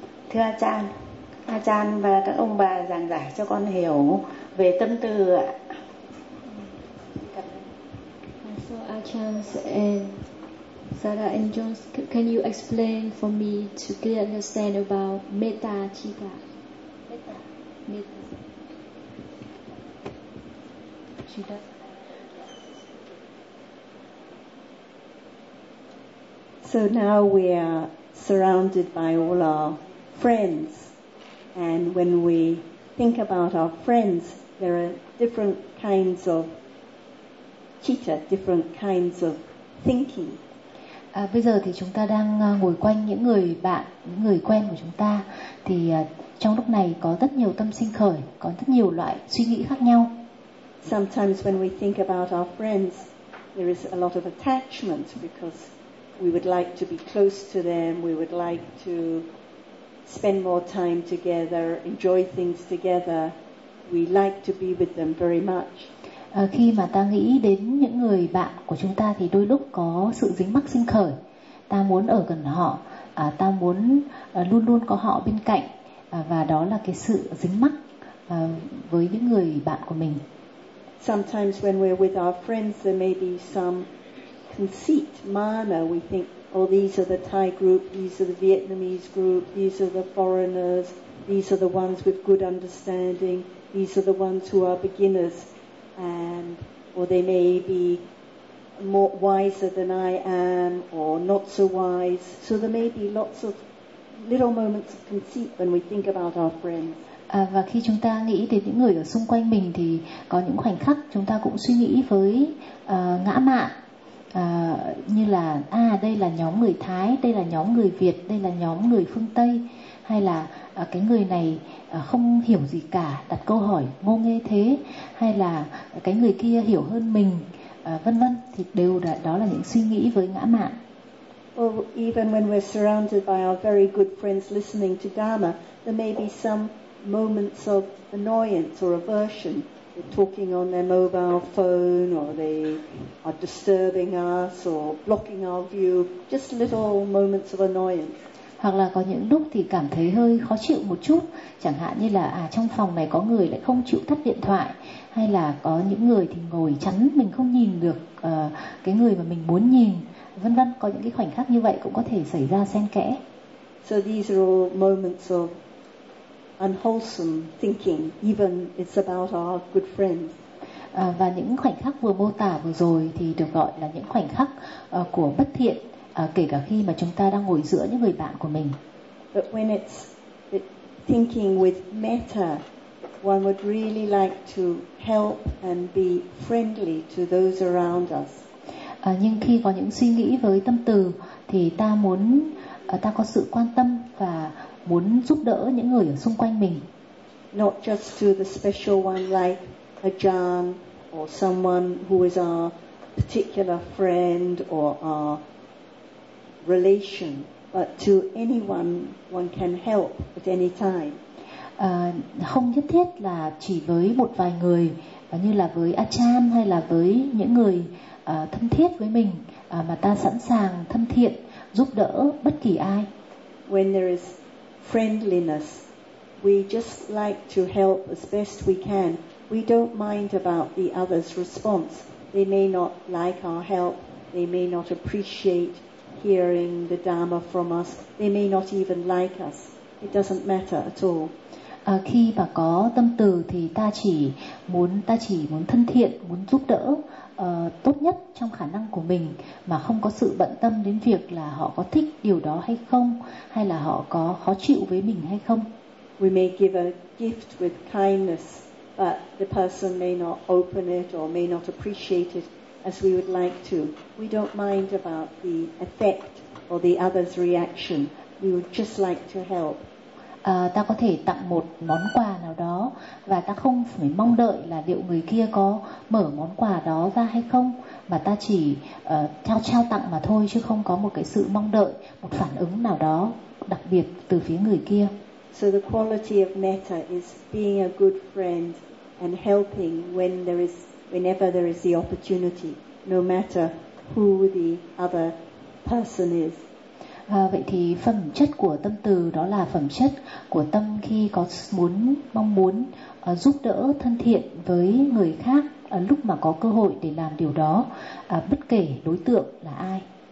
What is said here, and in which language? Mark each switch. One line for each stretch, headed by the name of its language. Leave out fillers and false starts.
Vietnamese: Thưa A-chan và các ông bà giảng giải cho con hiểu về tâm từ ạ.
English: So A-chan and Sara and Jones, can you explain for me to clearly understand about metta citta? So now we are surrounded by all our friends, and when we think about our friends, there are different kinds of citta, different kinds of thinking.
Vietnamese: Bây giờ thì chúng ta đang ngồi quanh những người bạn, những người quen của chúng ta, thì trong lúc này có rất nhiều tâm sinh khởi, có rất nhiều loại suy nghĩ khác nhau.
English: Sometimes when we think about our friends, there is a lot of attachment because we would like to be close to them, we would like to spend more time together, enjoy things together, we like to be with them very much.
Vietnamese: Khi mà ta nghĩ đến những người bạn của chúng ta thì đôi lúc có sự dính mắc sinh khởi. Ta muốn ở gần họ, ta muốn luôn luôn có họ bên cạnh, và đó là cái sự dính mắc với những người bạn của mình.
English: Sometimes when we're with our friends, there may be some conceit, mana. We think, oh, these are the Thai group, these are the Vietnamese group, these are the foreigners, these are the ones with good understanding, these are the ones who are beginners. And or they may be more wiser than I am, or not so wise. So there may be lots of little moments of conceit when we think about our friends.
Vietnamese: Và khi chúng ta nghĩ đến những người ở xung quanh mình thì có những khoảnh khắc chúng ta cũng suy nghĩ với ngã mạn, như là à đây là nhóm người Thái, đây là nhóm người Việt, đây là nhóm người phương Tây, hay là cái người này không hiểu gì cả, đặt câu hỏi ngô nghê thế, hay là cái người kia hiểu hơn mình, vân vân, thì đều là, đó là những suy nghĩ với ngã mạn.
English: Or even when we're surrounded by our very good friends listening to Dharma, there may be some moments of annoyance or aversion. They're talking on their mobile phone, or they are disturbing us, or blocking our view. Just little moments of annoyance.
Vietnamese: Hoặc là có những lúc thì cảm thấy hơi khó chịu một chút, chẳng hạn như là trong phòng này có người lại không chịu tắt điện thoại, hay là có những người thì ngồi chắn mình không nhìn được cái người mà mình muốn nhìn, vân vân, có những cái khoảnh khắc như vậy cũng có thể xảy ra xen kẽ.
English: So these are all moments of unwholesome thinking, even it's about our good friends.
Vietnamese: Và những khoảnh khắc vừa mô tả vừa rồi thì được gọi là những khoảnh khắc của bất thiện. Kể cả khi mà chúng ta đang ngồi giữa những người bạn của mình.
English: But when it's thinking with metta, one would really like to help and be friendly to those around us.
Vietnamese: Nhưng khi có những suy nghĩ với tâm từ thì ta muốn ta có sự quan tâm và muốn giúp đỡ những người ở xung quanh mình.
English: Not just to the special one like Ajahn or someone who is our particular friend or our relation, but to anyone one can help at any time.
Vietnamese: Không nhất thiết là chỉ với một vài người như là với Achan hay là với những người thân thiết với mình, mà ta sẵn sàng thân thiện giúp đỡ bất kỳ ai.
English: When there is friendliness, we just like to help as best we can. We don't mind about the other's response. They may not like our help, they may not appreciate hearing the Dharma from us, they may not even like us. It doesn't matter at all.
Vietnamese: Khi mà có tâm từ thì ta chỉ muốn thân thiện, muốn giúp đỡ tốt nhất trong khả năng của mình, mà không có sự bận tâm đến việc là họ có thích điều đó hay không, hay là họ có khó chịu với mình hay không.
English: We may give a gift with kindness, but the person may not open it or may not appreciate it as we would like to. We don't mind about the effect or the other's reaction. We would just like to help.
Vietnamese: Ta có thể tặng một món quà nào đó và ta không phải mong đợi là liệu người kia có mở món quà đó ra hay không, mà ta chỉ trao tặng mà thôi, chứ không có một cái sự mong đợi, một phản ứng nào đó đặc biệt từ phía người kia.
English: So the quality of metta is being a good friend and helping whenever there is the opportunity, no matter who the other person is.
Vietnamese: Vậy thì phẩm chất của tâm từ đó là phẩm chất của tâm khi có muốn mong muốn giúp đỡ thân thiện với người khác lúc mà có cơ hội để làm điều đó, bất kể đối tượng là ai.